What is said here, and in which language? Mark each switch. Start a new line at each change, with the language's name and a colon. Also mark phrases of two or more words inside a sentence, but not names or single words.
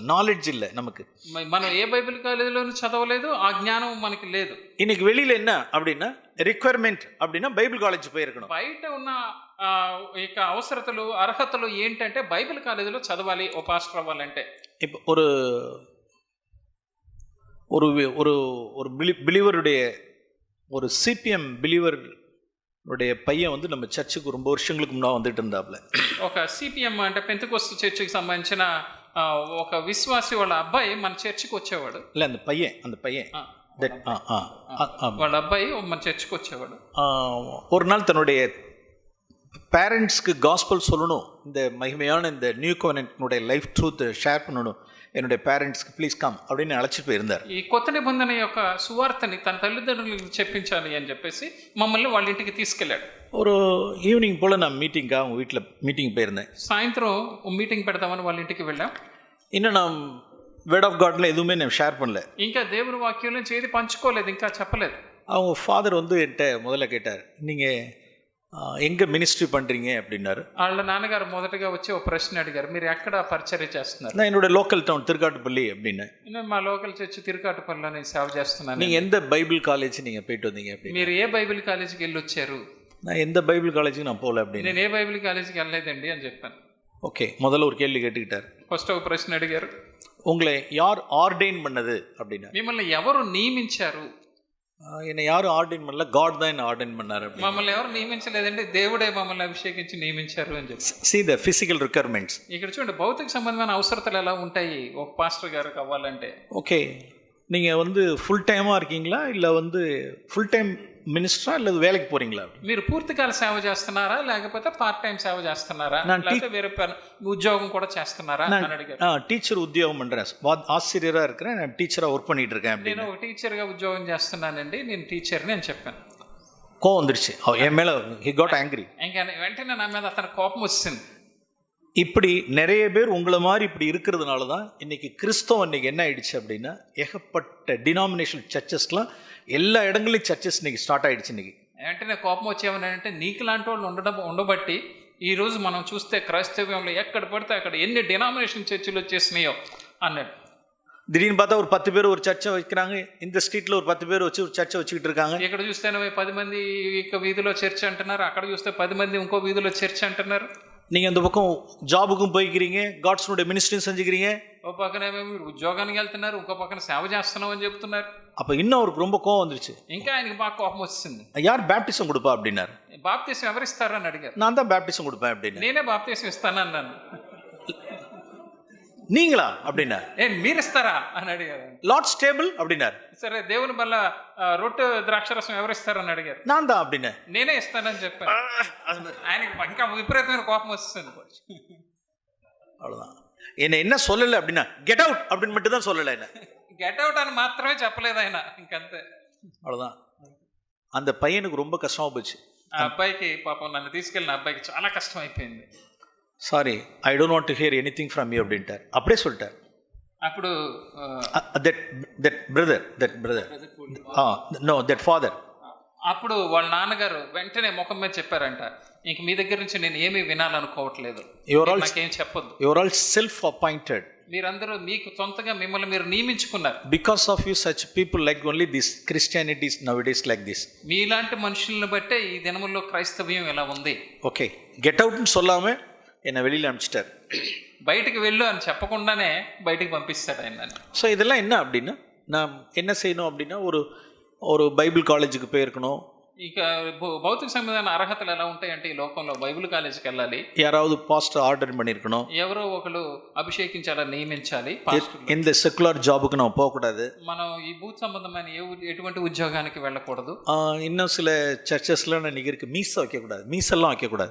Tamil: நாலேஜ் இல்லை நமக்கு.
Telugu: మనం ఏ
English: Bible collegeలోనూ
Telugu: చదవలేదు, ఆ జ్ఞానం మనకి లేదు.
Tamil: இன்னைக்கு வெளியில என்ன அப்படின்னா ரிக்வயர்மெண்ட் அப்படின்னா
English: Bible college
Tamil: పోయిరకணும்.
Telugu: బయట ఉన్న ఇక అవసరతలు అర్హతలు ఏంటంటే
English: Bible collegeలో
Telugu: చదవాలి ఓ పాస్టర్ అవ్వాలంటే.
Tamil: இப்போ ஒரு ஒரு ஒரு ஒரு பிலீவருடைய ஒரு
English: CPM believer
Tamil: உடைய பையன் வந்து நம்ம சர்ச்சுக்கு ரொம்ப வருஷங்களுக்கு முன்னாடி வந்துட்டு இருந்தாப்ல.
Telugu: ఒక సిపిఎం అంటే పెంతెకోస్తు చర్చికి సంబంధించిన ఒక విశ్వాసి వాళ్ళ అబ్బాయి మన చర్చికి వచ్చేవాడు.
Tamil: இல்ல அந்த பையன்
Telugu: వాళ్ళ అబ్బాయి మన చర్చికి వచ్చేవాడు.
Tamil: ஒரு நாள் தன்னுடைய பேரண்ட்ஸ்க்கு காஸ்பல் சொல்லணும், இந்த மகிமையான இந்த
English: new covenantனுடைய life truth share
Tamil: பண்ணணும் என்னுடைய பேரண்ட்ஸ்க்கு
English: please come
Tamil: அப்படின்னு அழைச்சிட்டு போயிருந்தார்.
Telugu: ఈ కొత్త నిబంధన యొక్క సువార్తని తన తల్లిదండ్రులకు చెప్పించాలి అని చెప్పేసి మమ్మల్ని వాళ్ళ ఇంటికి తీసుకెళ్ళాడు.
Tamil: ஒரு ஈவினிங் போல் நான் மீட்டிங்காக அவங்க வீட்டில் மீட்டிங் போயிருந்தேன்.
Telugu: సాయంత్రం మీటింగ్ పెడదామని వాళ్ళ ఇంటికి వెళ్ళాం.
Tamil: இன்னும் நான்
English: word of Godல
Tamil: எதுவுமே நான் ஷேர் பண்ணல.
Telugu: ఇంకా దేవుని వాక్యం నుంచి ఏది పంచుకోలేదు, ఇంకా చెప్పలేదు.
Tamil: அவங்க ஃபாதர் வந்து என்கிட்ட முதல்ல கேட்டார், நீங்கள் எங்கே மினிஸ்ட்ரி பண்ணுறீங்க அப்படின்னாரு.
Telugu: వాళ్ళ నాన్నగారు మొదటగా వచ్చి ఒక ప్రశ్న అడిగారు, మీరు ఎక్కడ పరిచర్య చేస్తున్నారు?
Tamil: நான் என்னோட
English: local town
Tamil: திருக்காட்டுப்பள்ளி அப்படின்னு.
Telugu: నేను మా
English: local church
Telugu: తిరుకాటుపల్లిలో నేను సేవ చేస్తున్నాను.
Tamil: நீங்கள் எந்த
English: Bible college
Tamil: நீங்கள் போயிட்டு வந்தீங்க அப்படின்னு.
Telugu: మీరు ఏ
English: Bible collegeకి
Telugu: వెళ్ళి వచ్చారు?
Tamil: நான் எந்த
English: Bible collegeுக்கு
Tamil: நான் போகல அப்படின்னு.
Telugu: నేను ఏ
English: Bible collegeకి
Telugu: వెళ్ళలేదండి అని చెప్పాను.
Tamil: ஓகே, முதல்ல ஒரு கேள்வி கேட்டுக்கிட்டார்.
Telugu: ఫస్ట్ ఒక ప్రశ్న అడిగారు,
Tamil: உங்களை யார் ஆர்டெயின் பண்ணது அப்படின்னா.
Telugu: మిమ్మల్ని ఎవరు నియమించారు?
Tamil: என்னை யாரும் ஆர்டெயின் பண்ணல, காட் தான் என்ன ஆர்டெயின் பண்ணாரு.
Telugu: మమ్మల్ని ఎవరు నియమించలేదండి, దేవుడే మమ్మల్ని అభిషేకించి నియమించారు అని చెప్పి.
English: See the physical requirements.
Telugu: ఇక్కడ చూడండి భౌతిక సంబంధమైన అవసరతలు ఎలా ఉంటాయి ఒక పాస్టర్ గారు అవ్వాలంటే.
Tamil: ஓகே, நீங்கள் வந்து
English: full timeஆக
Tamil: இருக்கீங்களா இல்லை வந்து
English: full time ministerஆ
Tamil: இல்லை வேலைக்கு போகிறீங்களா?
Telugu: మీరు పూర్తికాల సేవ చేస్తున్నారా లేకపోతే
English: part time
Telugu: సేవ చేస్తున్నారా, లేకపోతే వేరే ఉద్యోగం కూడా చేస్తున్నారా అని అడిగారు.
Tamil: டீச்சர் உத்தியோகம் பண்ணுறேன், ஆசிரியராக இருக்கிறேன், நான் டீச்சராக ஒர்க் பண்ணிட்டு இருக்கேன் அப்படின்னு.
Telugu: నేను ఒక టీచర్గా ఉద్యోగం చేస్తున్నానండి, నేను టీచర్ని అని చెప్పాను.
Tamil: கோவம் வந்துருச்சு என் மேலே.
English: he got angry.
Telugu: ఇంకా వెంటనే నా మీద అతను కోపం వచ్చింది.
Tamil: இப்படி நிறைய பேர் உங்களை மாதிரி இப்படி இருக்கிறதுனால தான் இன்னைக்கு கிறிஸ்தவம் இன்னைக்கு என்ன ஆயிடுச்சு அப்படின்னா, ஏகப்பட்ட
English: denominational churchesலாம்
Tamil: எல்லா இடங்களையும் சர்ச்சஸ் இன்னைக்கு ஸ்டார்ட் ஆயிடுச்சு. இன்னைக்கு
Telugu: వెంటనే కోపం వచ్చేవనంటే నీకు లాంటి వాళ్ళు ఉండబట్టి ఈరోజు మనం చూస్తే క్రైస్తవ్యంలో ఎక్కడ పడితే అక్కడ ఎన్ని
English: denomination churchలు
Telugu: వచ్చేసినాయో అన్నాడు.
Tamil: திடீர்னு பார்த்தா ஒரு 10 பேர் ஒரு சர்ச்சை வைக்கிறாங்க, இந்த ஸ்ட்ரீட்டில் ஒரு 10 பேர் வச்சு ஒரு சர்ச்சை வச்சுக்கிட்டு இருக்காங்க.
Telugu: ఇక్కడ చూస్తేనే 10 మంది ఇక వీధిలో చర్చ్ అంటున్నారు, అక్కడ చూస్తే 10 మంది ఇంకో వీధిలో చర్చ్ అంటున్నారు.
Tamil: நீங்கள் அந்த பக்கம் ஜாபுக்கும் போய்க்கிறீங்க,
English: God'sனுடைய ministryயும்
Tamil: செஞ்சுக்கிறீங்க.
Telugu: ఓ పక్కనేమో మీరు ఉద్యోగానికి వెళ్తున్నారు, ఇంకో పక్కన సేవ చేస్తున్నాం అని చెప్తున్నారు.
Tamil: அப்போ இன்னும் அவருக்கு ரொம்ப கோவம் வந்துருச்சு.
Telugu: ఇంకా ఆయనకి బాగా కోపం వచ్చింది.
Tamil: யார் பேப்டிசம் கொடுப்பா அப்படின்னாரு.
Telugu: బాప్తీసం ఎవరిస్తారని అడిగారు.
Tamil: நான் தான் பேப்டிசம் கொடுப்பேன் அப்படின்னு.
Telugu: నేనే బాప్తీసం ఇస్తాను అన్నాను.
Tamil: நீங்களா அப்படின்னா,
Telugu: మీరు ఇస్తారా అని అడిగారు.
English: Lord's table
Tamil: அப்படின்னாரு.
Telugu: సరే దేవుని వల్ల రొట్టె ద్రాక్షరసం ఎవరిస్తారని అడిగారు.
Tamil: நான் தான் அப்படின்னா,
Telugu: నేనే ఇస్తానని చెప్పాను. ఆయనకి ఇంకా విపరీతమైన కోపం వస్తుంది.
Tamil: அவ்வளோதான். என்ன சொல்லலை அப்படின்னா
English: get out
Tamil: அப்படின்னு மட்டும் தான் சொல்லலை. என்ன
English: get out
Telugu: అని మాత్రమే చెప్పలేదు ఆయన, ఇంకంతే.
Tamil: அவ்வளோதான். அந்த பையனுக்கு ரொம்ப கஷ்டமா போச்சு.
Telugu: ఆ అబ్బాయికి పాపం నన్ను తీసుకెళ్ళిన అబ్బాయికి చాలా కష్టం అయిపోయింది.
English: Sorry, I don't want to hear anything from you அப்படின்ட்டார்.
Tamil: அப்படியே சொல்லிட்டார்.
Telugu: అప్పుడు
English: That brother no that father.
Telugu: అప్పుడు వాళ్ళ నాన్నగారు వెంటనే ముఖం మీద చెప్పారంట, ఇంక మీ దగ్గర నుంచి నేను ఏమీ వినాలనుకోవట్లేదు, నాకేం చెప్పొద్దు.
English: Your all self appointed.
Telugu: మీరందరూ మీకు సొంతగా మిమ్మల్ని మీరు నియమించుకున్నారు.
English: Because of you such people like only this Christianity now it is like this.
Telugu: మీలాంటి మనుషులను బట్టే ఈ దినముల్లో క్రైస్తవ్యం ఇలా ఉంది.
English: Okay, get out
Tamil: అని சொல்லாம என்னை வெளியில் அனுப்பிச்சிட்டார்.
Telugu: బయటికి వెళ్ళు అని చెప్పకుండానే బయటికి పంపిస్తాడు ఆయన.
Tamil: ஸோ இதெல்லாம் என்ன அப்படின்னா, நான் என்ன செய்யணும் அப்படின்னா, ஒரு
English: Bible collegeுக்கு
Tamil: போயிருக்கணும்,
Telugu: ఇక భౌతిక సంబంధమైన అర్హతలు ఎలా ఉంటాయంటే ఈ లోకంలో
English: Bible collegeకి
Telugu: వెళ్ళాలి,
Tamil: யாராவது
English: pastor order
Tamil: பண்ணியிருக்கணும்,
Telugu: ఎవరో ఒకరు అభిషేకించాలని నియమించాలి పాస్టర్.
Tamil: இந்த
English: secular jobக்கு
Tamil: நம்ம போகக்கூடாது,
Telugu: మనం ఈ భూత సంబంధమైన ఎటువంటి ఉద్యోగానికి వెళ్ళకూడదు.
Tamil: இன்னும் சில சர்ச்சஸ்லாம் இன்னைக்கு இருக்கு மீச வைக்கக்கூடாது, மீசெல்லாம் வைக்கக்கூடாது,